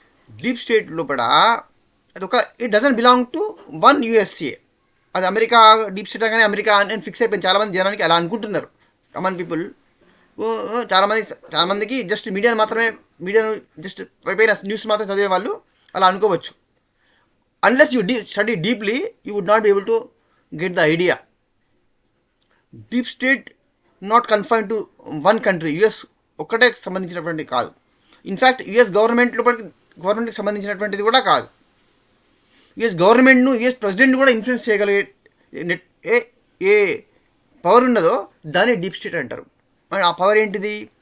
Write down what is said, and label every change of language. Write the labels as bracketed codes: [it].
[en] deep state [te] లోపల అది [en] It doesn't belong to one USA. [te] అది అమెరికా డీప్ స్టేట్ అనగానే అమెరికా అని ఫిక్స్ అయిపోయింది చాలామంది జనానికి, అలా అనుకుంటున్నారు కామన్ పీపుల్. చాలామందికి జస్ట్ మీడియాను జస్ట్ పైన న్యూస్ మాత్రం చదివే వాళ్ళు అలా అనుకోవచ్చు. [en] Unless you study deeply, you would not be able to get the idea. Deep state not confined to [te] one country, US ఒక్కటే సంబంధించినటువంటి కాదు. ఇన్ఫ్యాక్ట్ యుఎస్ గవర్నమెంట్కి సంబంధించినటువంటిది కూడా కాదు. యుఎస్ గవర్నమెంట్ను యుఎస్ ప్రెసిడెంట్ కూడా ఇన్ఫ్లుయెన్స్ చేయగలిగే ఏ ఏ పవర్ ఉన్నదో దాన్ని డీప్ స్టేట్ అంటారు. మరి ఆ పవర్ ఏంటిది?